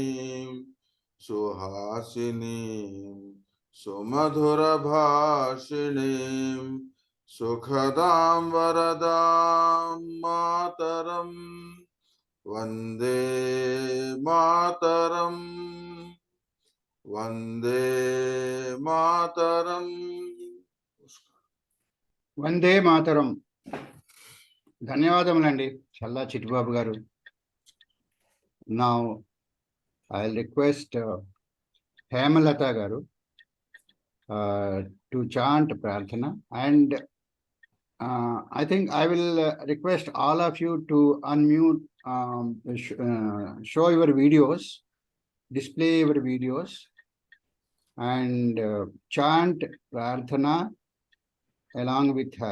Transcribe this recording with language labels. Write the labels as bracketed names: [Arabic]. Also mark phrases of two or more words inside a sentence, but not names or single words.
[Sanskrit] सुहासिनी सुमधुर भाषिणी सुखदम् वरदम् मातरम् वन्दे मातरम् वन्दे मातरम्. वन्दे मातरम्. [Telugu] ధన్యవాదములండి చల్లా చిట్టిబాబు గారు. [English] Now I'll request Hemalata garu to chant Prarthana, and I think I will request all of you to unmute, show your videos, display your videos, and chant Prarthana along with her.